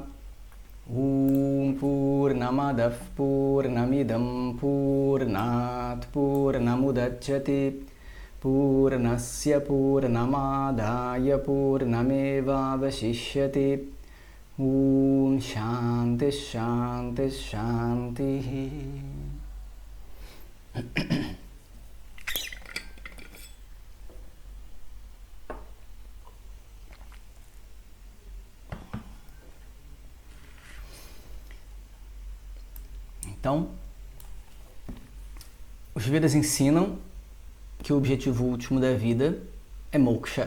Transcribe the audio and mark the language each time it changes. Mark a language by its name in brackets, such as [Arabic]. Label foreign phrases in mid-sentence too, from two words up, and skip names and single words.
[Sanskrit] ॐ पूर्णमदः पूर्णमिदम् पूर्णात् पूर्णमुदच्यते पूर्णस्य पूर्णमादाय पूर्णमेवावशिष्यते. ॐ शान्तिः शान्तिः शान्तिः. [Portuguese] Então, os Vedas ensinam que o objetivo último da vida é moksha.